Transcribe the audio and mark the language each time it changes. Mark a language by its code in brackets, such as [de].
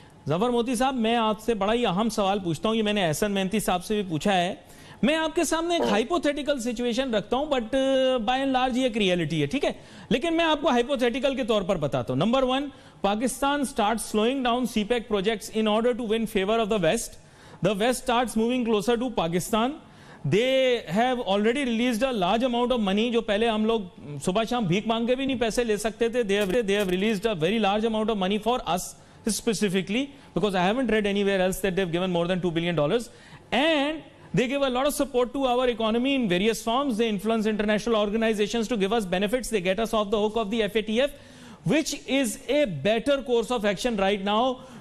[hi] जफर मोती साहब, मैं आपसे बड़ा ही अहम सवाल पूछता हूं। ये मैंने एहसन मेहनती साहब से भी पूछा है। मैं आपके सामने एक हाइपोथेटिकल सिचुएशन रखता हूं, [en] but by and large [hi] ये एक रियलिटी है, ठीक है? लेकिन मैं आपको हाइपोथेटिकल के तौर पर बताता हूं। Number 1, [en] Pakistan start slowing down CPEC projects in order to win favour of the West. The West starts moving closer to Pakistan. They have already released a large amount of money. [hi] जो पहले हम लोग सुबह शाम भीख मांग के भी नहीं पैसे ले सकते थे. [en] They have released a very large amount of money for us specifically, because I haven't read anywhere else that they've given more than $2 billion. And they give a lot of support to our economy in various forms. They influence international organizations to give us benefits. They get us off the hook of the FATF, which is a better course of action right now.